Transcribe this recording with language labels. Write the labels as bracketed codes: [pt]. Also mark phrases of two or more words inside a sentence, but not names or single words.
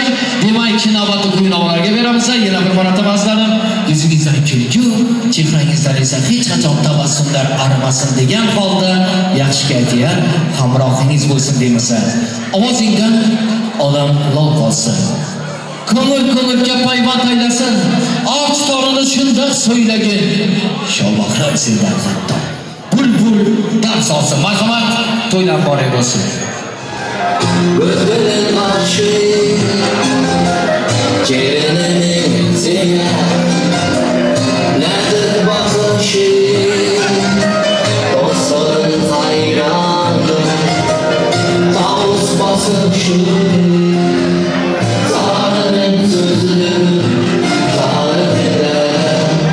[uz] Demak, navbatda kuy-novalarga beramiz. Yana bir marotaba azizlarim, yuzingizdan kulgu, chehrangizdan esa hech qachon tabassumlar arimasin degan holda yaxshi kayfiyat hamrohingiz bo'lsin deymiz. Ovozingdan odam lol qolsin. Ko'ngil-ko'ngilga payvand aylasin. Och torini shundoq so'ylagin. Shobahram sendan hatto. Bulbul dars olsin. Marhamat, to'ylar boray bo'lsin. [tr] Gözlerin açık, cehennemin ziyan, nedir bakışın, dostların hayranı, tavus basışın, zarının sözünü, zarın eder,